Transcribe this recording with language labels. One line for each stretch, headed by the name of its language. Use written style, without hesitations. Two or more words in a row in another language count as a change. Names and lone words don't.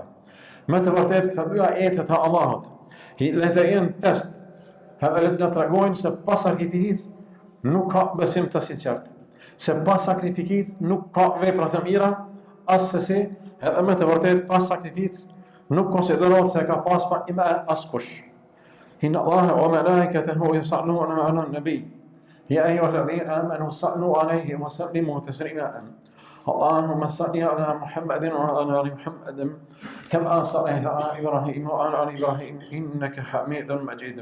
Albanian: Me të vërtet këto dy ajete të Allahut, le të jenë test, edhe le të na tregojnë se pas sakrificës nuk ka besim të sinqert, se pas sakrificës nuk ka vepra të mira, asesi, edhe me të vërtet pas sakrificës nuk konsiderohet se ka pas pa iman askush.
Arabic: إن الله وملائكته يصلون على النبي. يا أيها الذين آمنوا صلوا عليه وسلموا تسليما. اللهم صل على محمد وعلى آل محمد كما صليت على إبراهيم وعلى آل إبراهيم إنك حميد مجيد.